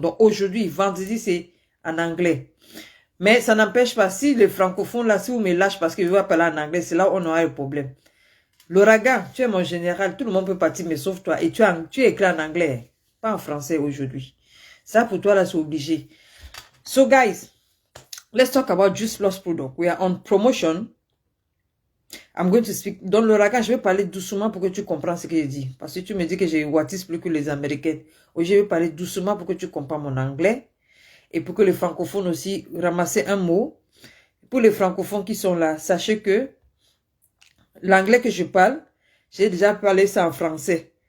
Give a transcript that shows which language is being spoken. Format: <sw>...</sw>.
<fr>Donc, aujourd'hui, vendredi, c'est en anglais. Mais ça n'empêche pas, si les francophones, là, si vous me lâchez parce que je vais parler en anglais, c'est là où on aura un problème. L'ouragan, tu es mon général, tout le monde peut partir, mais sauf toi. Et tu écris en anglais, pas en français aujourd'hui. Ça, pour toi, là, c'est obligé.</fr> <en>So, guys, let's talk about Juice Plus product. We are on promotion. I'm going to speak.</en> <fr>Dans l'ouragan, je vais parler doucement pour que tu comprennes ce que je dis. Parce que tu me dis que j'ai Wattis plus que les Américains. Aujourd'hui, je vais parler doucement pour que tu comprennes mon anglais. Et pour que les francophones aussi ramassent un mot. Pour les francophones qui sont là, sachez que l'anglais que je parle, j'ai déjà parlé ça en français.</fr>